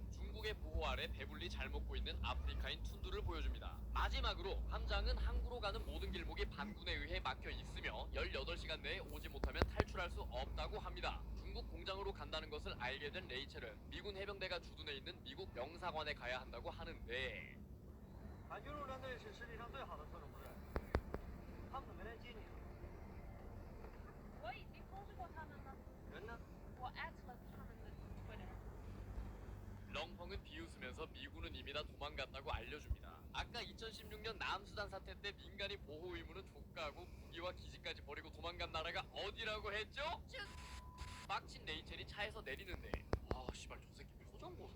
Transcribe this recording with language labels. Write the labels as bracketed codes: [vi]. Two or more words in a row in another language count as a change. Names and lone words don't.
[ko] 중국 중국의 보호 아래 배불리 잘 먹고 있는 아프리카인 툰두를 보여줍니다. 마지막으로 함장은 항구로 가는 모든 길목이 반군에 의해 막혀 있으며 18시간 내에 오지 못하면 탈출할 수 없다고 합니다. 중국 공장으로 간다는 것을 알게 된 레이첼은 미군 해병대가 주둔해 있는 미국 영사관에 가야 한다고 하는데 [zh] 俺军陆战队是世界上最好的特种部队，他们怎么没来接你啊？我已经通知过他们了，人呢？我艾特了他们的 Twitter。 [ko] 렁펑은 비웃으면서 미군은 이미 다 도망갔다고 알려줍니다. 아까 2016년 남수단 사태 때 민간인 보호 의무는 족가고 무기와 기지까지 버리고 도망간 나라가 어디라고 했죠? 빡친 레이첼이 차에서 내리는데 씨발 저 새끼 왜 소전 보소.